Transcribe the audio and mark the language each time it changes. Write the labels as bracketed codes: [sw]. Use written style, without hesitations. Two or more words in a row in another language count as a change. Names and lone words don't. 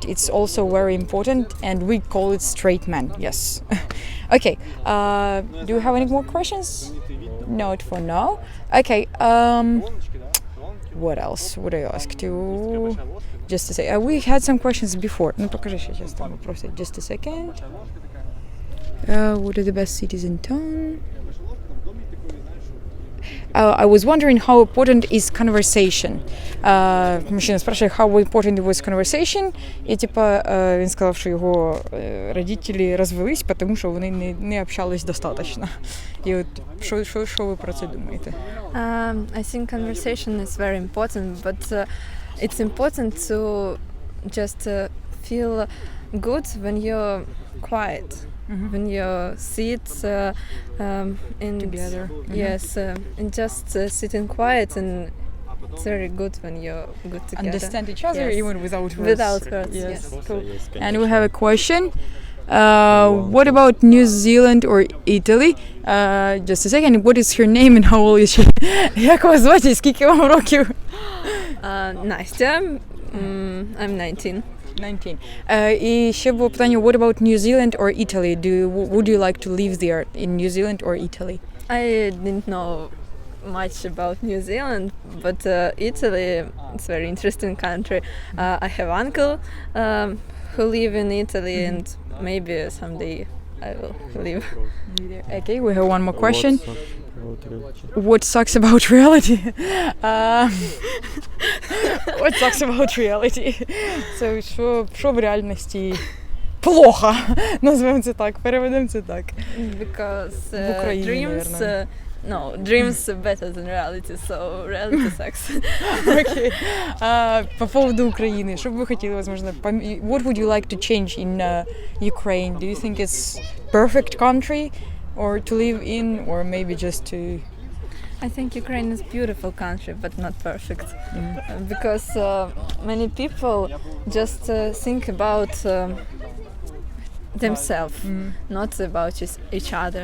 [en] It's also very important, and we call it straight man. Yes. Okay. Do you have any more questions? Not for now. Okay. What else would I ask you? Just to say, we had some questions before. [ru] Ну покажи сейчас там вопросы. [en] Just a second. What are the best cities in town? I was wondering how important is conversation. [ru] Мужчина спрашивает, [en] how important was conversation, [uk] і типа він сказав, що його родителі розвелись, тому що вони не общались достатньо. І от що ви про це думаєте? [en] I think conversation is very important, but it's important to just feel good when you're quiet. When you sit in together. Yes, and just sitting quiet, and it's very good when you're good together. Understand each other even without words. Without words, yes. Cool. And we have a question. What about New Zealand or Italy? Just a second. What is her name and how old is she? [uk] Як вас звати? Скільки вам років? [en] Настя. I'm 19. [uk] 19. І ще було питання, [en] what about New Zealand or Italy? Would you like to live there in New Zealand or Italy? I didn't know much about New Zealand, but Italy, it's a very interesting country. I have uncle who live in Italy, and maybe someday I will live. Okay, we have one more question. What sucks about reality? What sucks about reality? [uk] Це що в реальності плохо, назвемо це так, переведемо це так. [en] Because [uk] В Україні, [en] dreams, dreams better than reality, so reality sucks. [uk] Okay. [ru] По поводу [uk] України, що б ви хотіли, возможно, [en] what would you like to change in Ukraine? Do you think it's perfect country or to live in, or maybe just to... I think Ukraine is a beautiful country, but not perfect. Because many people just think about themselves, not about each other.